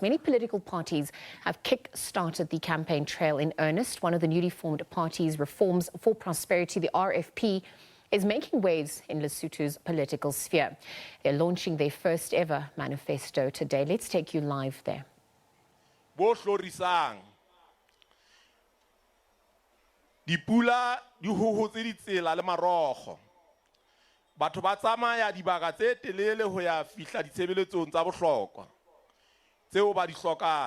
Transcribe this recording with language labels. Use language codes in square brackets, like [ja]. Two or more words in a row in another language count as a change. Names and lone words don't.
[en] Many political parties have kick-started the campaign trail in earnest. One of the newly formed parties, Reforms for Prosperity, the RFP, is making waves in Lesotho's political sphere. They're launching their first ever manifesto today. Let's take you live there. [st] Dipula di hohotse ditsela le marogo. Batho ba tsamaya dibaka tse telele ho ya fihla ditshebeletsong tsa bohlokwa tseo ba di hlokang.